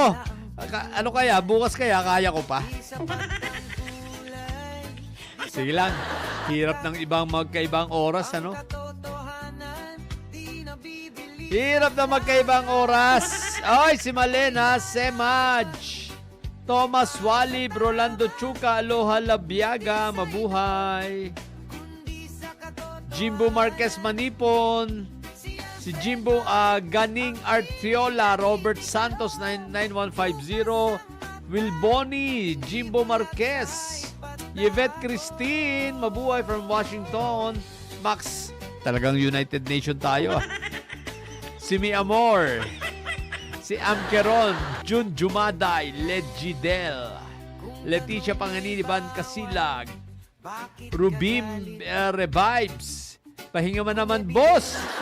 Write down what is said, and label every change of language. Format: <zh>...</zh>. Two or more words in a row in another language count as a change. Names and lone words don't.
<tl>Ano kaya, bukas kaya, kaya ko pa? Sige lang, hirap ng ibang magkaibang oras, ano? Hirap na magkaibang oras. Ay, si Malena, Semaj, Thomas Walib, Rolando Chuka, Aloha Labiaga, mabuhay. Jimbo Marquez Manipon, si Jimbo Ganing Artiola, Robert Santos 9150, Will Bonnie, Jimbo Marquez, Yvette Christine, mabuhay from Washington. Max, talagang United Nation tayo. Si Mi Amor, si Amkeron, Jun Jumaday, Legidel, Leticia Panganiban Kasilag, Rubim Revives, pahinga man naman boss,</tl>